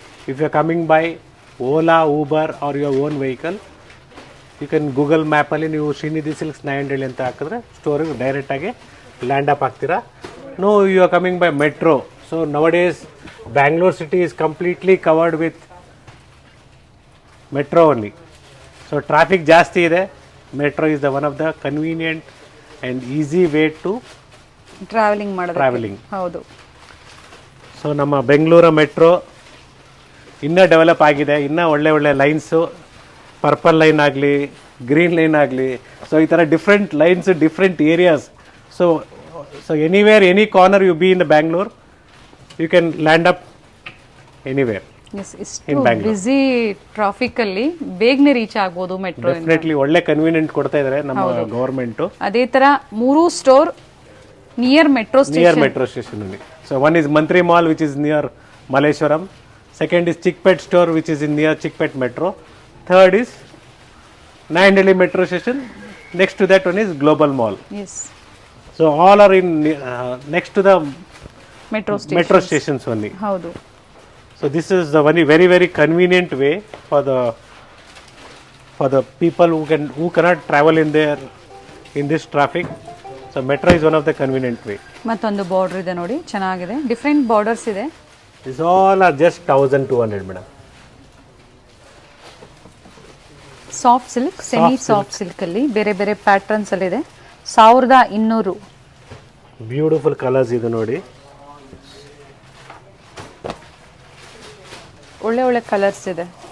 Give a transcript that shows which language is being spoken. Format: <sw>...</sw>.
<en>If you are coming by Ola, Uber or your own vehicle, you can Google Map</en> <kn>ಅಲ್ಲಿ ನೀವು Srinidhi silks Nayandahalli ಅಂತ ಹಾಕಿದ್ರೆ ಸ್ಟೋರಿಗೆ ಡೈರೆಕ್ಟಾಗಿ land up ಆಗ್ತೀರಾ.</kn> <en>No you are coming by metro. So nowadays Bangalore city is completely covered with metro only.</en> <kn>So traffic ಜಾಸ್ತಿ ಇದೆ.</kn> <en>Metro is the one of the convenient and easy way to traveling.</en> <kn>ಹೌದು. So ನಮ್ಮ Bengaluru metro ಇನ್ನೂ develop ಆಗಿದೆ. ಇನ್ನೂ ಒಳ್ಳೆ ಒಳ್ಳೆ lines, purple line ಆಗಲಿ, ಗ್ರೀನ್ ಲೈನ್ ಆಗಲಿ, ಸೊ ಈ ಥರ different lines, different areas.</kn> <en>So anywhere, any corner you be in the Bangalore, you can land up anywhere.</en> <kn>Busy traffic ಅಲ್ಲಿ ಬೇಗನೆ ರೀಚ್ ಆಗ್ಬೋದು ಮೆಟ್ರೋ. ಡೆಫಿನೆಟ್ಲಿ ಒಳ್ಳೆ ಕನ್ವೀನಿಯಂಟ್ ಕೊಡ್ತಾ ಇದ್ದಾರೆ ನಮ್ಮ ಗವರ್ಮೆಂಟ್. ಅದೇ ತರ 3 ಸ್ಟೋರ್ ನಿಯರ್ ಮೆಟ್ರೋ ಸ್ಟೇಷನ್ ಅಲ್ಲಿ.</kn> <en>So one is Mantri Mall, which is near Malleshwaram. Second is Chickpet store, which is in near Chickpet Metro. Third is Nayandalli Metro Station. Next to that one is Global Mall. Yes. So all are in next to the metro stations only.</en> <kn>Haudu.</kn> <en>So this is the very very convenient way for the people who cannot travel in this traffic. So metro is one of the convenient way.</en> <kn>ಮತ್ತೊಂದು border ಇದೆ ನೋಡಿ, ಚೆನ್ನಾಗಿದೆ. Different borders ಇದೆ.</kn> <en>These all are just 1200 madam.</en> <kn>Soft silk, semi soft silk ಅಲ್ಲಿ ಬೇರೆ ಬೇರೆ patterns ಅಲ್ಲಿ ಇದೆ. 1200. ಬ್ಯೂಟಿಫುಲ್ ಕಲರ್ಸ್ ಇದೆ ನೋಡಿ. ಒಳ್ಳೆ ಒಳ್ಳೆ ಕಲರ್ಸ್ ಇದೆ.</kn>